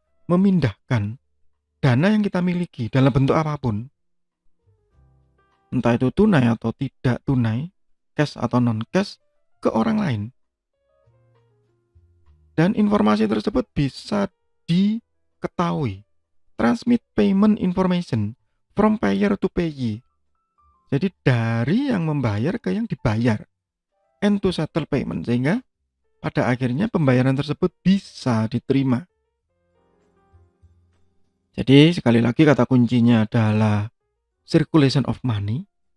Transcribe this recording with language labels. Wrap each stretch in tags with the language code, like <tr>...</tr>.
<id>Memindahkan dana yang kita miliki dalam bentuk apapun. Entah itu tunai atau tidak tunai, cash atau non cash, ke orang lain. Dan informasi tersebut bisa diketahui.</id> <en>Transmit payment information from payer to payee.</en> <id>Jadi dari yang membayar ke yang dibayar.</id> <en>And to settle payment.</en> <id>Sehingga pada akhirnya pembayaran tersebut bisa diterima. Jadi sekali lagi kata kuncinya adalah circulation of money.</id>